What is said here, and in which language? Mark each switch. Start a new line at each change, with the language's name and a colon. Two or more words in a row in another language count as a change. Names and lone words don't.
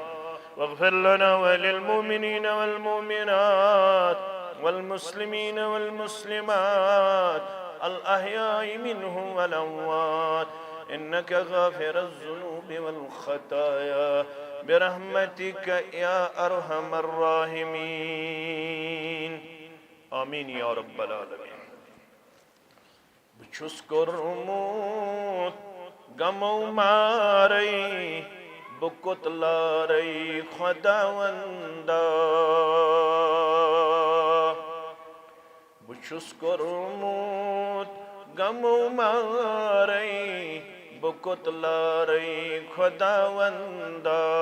Arabic: واغفر لنا وللمؤمنين والمؤمنات والمسلمين والمسلمات الأحياء منهم والأموات إنك غافر الذنوب والخطايا برحمتك يا أرحم الراحمين. آمين يا رب العالمين.
Kashmiri: بچُس کوٚرمُت غمو مارے بُکُت لارے خۄداوندا. بچُس کوٚرمُت غمو مارے بُکُت لارے خۄداوندا.